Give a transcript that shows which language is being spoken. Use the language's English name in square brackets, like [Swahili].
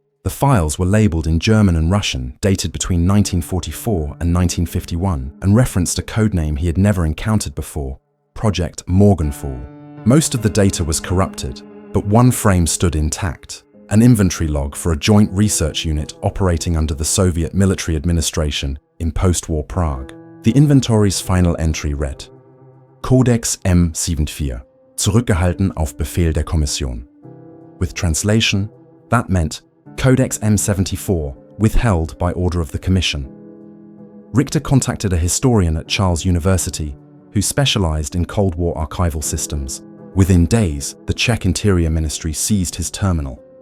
[English] The files were labeled in German and Russian, dated between 1944 and 1951, and referenced a codename he had never encountered before, Project Morgenfall. Most of the data was corrupted, but one frame stood intact, an inventory log for a joint research unit operating under the Soviet military administration in post-war Prague. The inventory's final entry read, Codex M74, [German] zurückgehalten auf Befehl der Kommission. [English] With translation, that meant Codex M74, withheld by order of the Commission. Richter contacted a historian at Charles University who specialized in Cold War archival systems. Within days, the Czech Interior Ministry seized his terminal.